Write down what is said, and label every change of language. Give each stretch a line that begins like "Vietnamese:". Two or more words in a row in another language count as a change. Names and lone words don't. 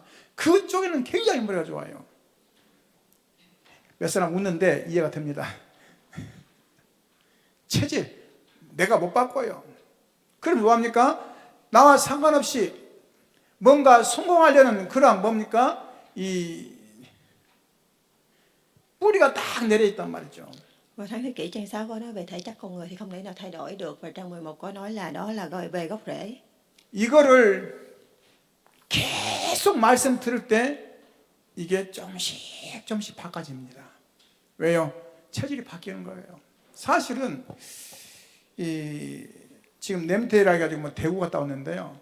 Korean: 그쪽에는 굉장히 머리가 좋아요. 몇 사람 웃는데 이해가 됩니다. 체질 내가 못 바꿔요. 그럼 뭐합니까? 나와 상관없이 뭔가 성공하려는 그런 뭡니까? 이 뿌리가 딱 내려있단 말이죠.
Vietnamese: Và sáng thế kỷ trang 6 có nói về thể chất con người thì không thể nào thay đổi được, và trang 11 có nói là đó là về gốc rễ.
Korean: 이거를 계속 말씀 들을 때 이게 조금씩 바꿔집니다. 왜요? 체질이 바뀌는 거예요. 사실은 지금 냄새라 해가지고 뭐 대구 갔다 왔는데요.